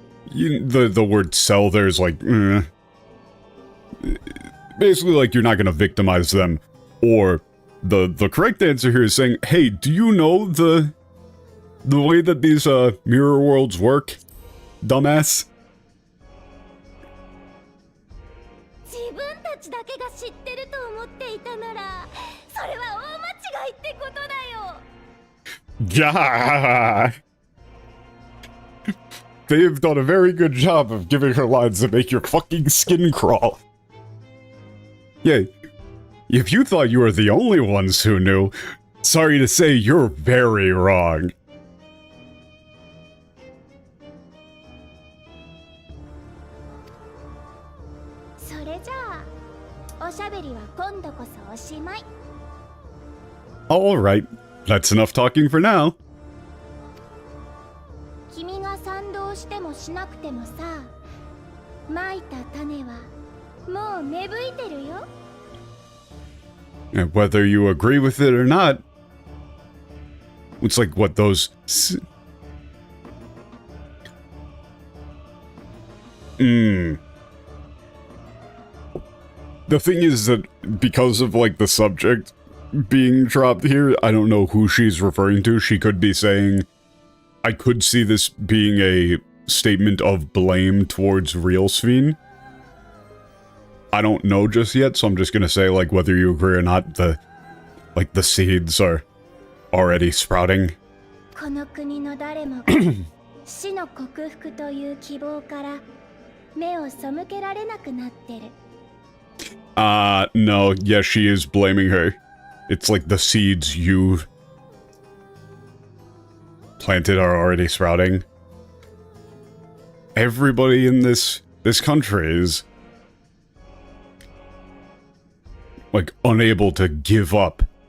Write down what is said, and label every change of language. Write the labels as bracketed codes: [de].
[en] The word sell there is like, basically like you're not going to victimize them. Or the correct answer here is saying, hey, do you know the way that these mirror worlds work, dumbass? [ja] 自分たちだけが知ってると思っていたなら、それは大間違いってことだよ。 [en] Yeah. They have done a very good job of giving her lines that make your fucking skin crawl. Yeah, if you thought you were the only ones who knew, sorry to say you're very wrong. [ja] それじゃあ、おしゃべりは今度こそおしまい。 [en] Alright, that's enough talking for now. [ja] 君が賛同してもしなくてもさ、蒔いた種はもう芽吹いてるよ。 [en] And whether you agree with it or not, it's like what those... The thing is that because of like the subject being dropped here, I don't know who she's referring to. She could be saying, I could see this being a statement of blame towards real Sven. I don't know just yet, so I'm just gonna say, like, whether you agree or not, the seeds are already sprouting. [ja] この国の誰もが死の克服という希望から目を背けられなくなってる。 [en] No, yes, she is blaming her. It's like the seeds you planted are already sprouting. Everybody in this country is like unable to give up.